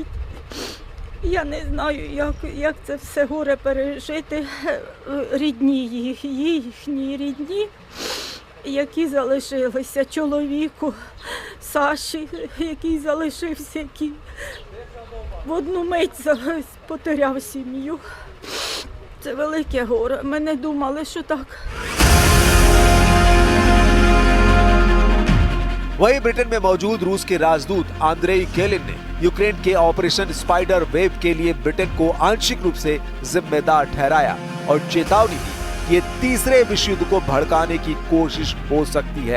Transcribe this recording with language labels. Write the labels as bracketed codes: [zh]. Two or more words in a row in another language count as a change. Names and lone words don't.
[uk] Я не знаю, як це все горе пережити рідні їхні рідні, які залишилися, чоловіку Саші, який залишився, який в одну мить потеряв сім'ю. Це велике горе. Ми не думали, що так. [hi] वहीं ब्रिटेन में मौजूद रूस के राजदूत आंद्रेई केलिन ने यूक्रेन के ऑपरेशन स्पाइडर वेव के लिए ब्रिटेन को आंशिक रूप से जिम्मेदार ठहराया और चेतावनी दी कि ये तीसरे विश्व युद्ध को भड़काने की कोशिश हो सकती है।